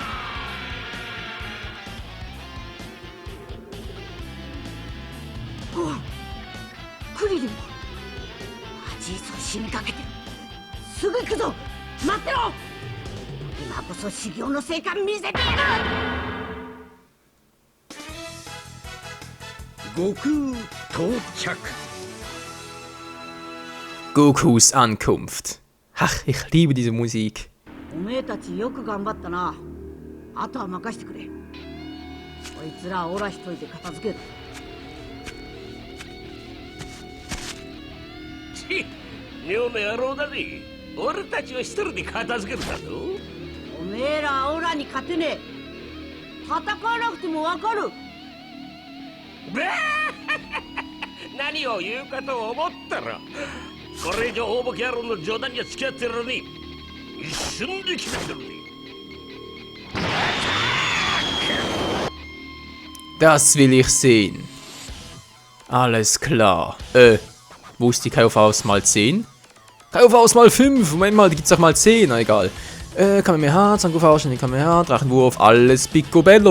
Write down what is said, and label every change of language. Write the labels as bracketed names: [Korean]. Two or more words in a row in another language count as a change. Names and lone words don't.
[Japanese] おう、クリリンもじいそ死にかけてる。すぐ行くぞ。待ってろ。今こそ修行の成果見せてやる。悟空到着。 [German] Gokus Ankunft. Ach, ich liebe diese Musik. [Japanese] おめえたちよく頑張ったな。あとは任してくれ。こいつらオラ一人で片付ける。ち、妙な野郎だね。俺たちは一人で片付けるだぞ。おめえらオラに勝てねえ。戦わなくてもわかる。何を言うかと思ったら、これ以上大ボケ野郎の冗談には付き合ってられねえ。一瞬で決めてるね。 [German] Das will ich sehen. Alles klar. Wo ist die KV mal 10? KV mal 5. Moment mal, die gibt's doch mal 10. Na egal. Kamehameha, Zangoku, Kamehameha, Drachenwurf, alles Picobello.